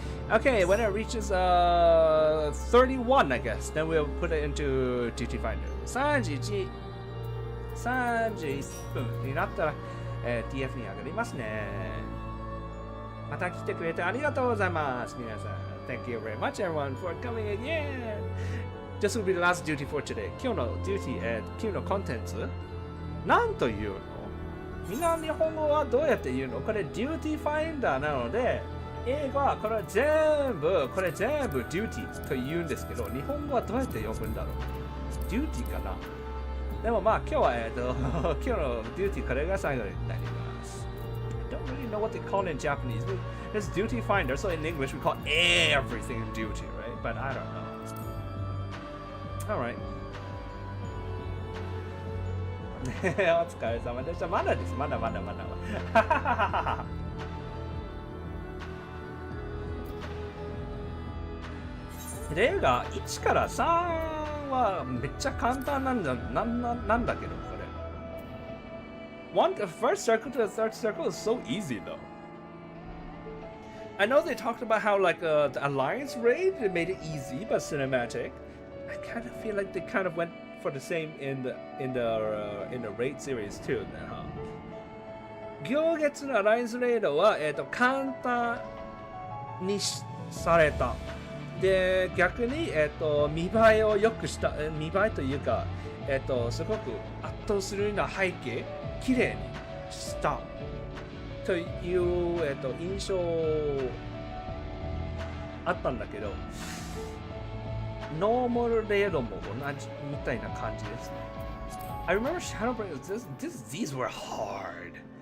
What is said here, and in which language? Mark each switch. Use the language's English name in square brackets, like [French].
[English] Okay, when it reaches 31, I guess, then we'll put it into Duty Finder. [Japanese] 31分になったら、TF に上がりますね。また来てくれてありがとうございます。皆さん。 [English] Thank you very much, everyone, for coming again.This will be the last duty for today. [Japanese] 今日の duty、今日のコンテンツなんというの？みんな日本語はどうやって言うの？これ duty finder なので、英語はこれ全部 duty と言うんですけど、日本語はどうやって呼ぶんだろう？ duty かな？でもまあ今日は今日の duty これが最後になります。 [English] I don't really know what they call it in Japanese. It's duty finder, so in English we call everything duty, right? But I don't know.Alright. [Japanese] お疲れ様でした。まだです。まだ。例が1から3はめっちゃ簡単なんだけど、これ。 [English] The first circle to the third circle is so easy though. I know they talked about how like the alliance raid made it easy but cinematic.I kind of feel like they kind of went for the same in the raid series too. [Japanese] 行月のアライアンスレイドは簡単にされた。で逆に見栄えを良くした見栄えというかすごく圧倒するような背景綺麗にしたという印象あったんだけど。ノーマルレードも同じみたいな感じですね。 [English] I remember Shadowbringers, these were hard.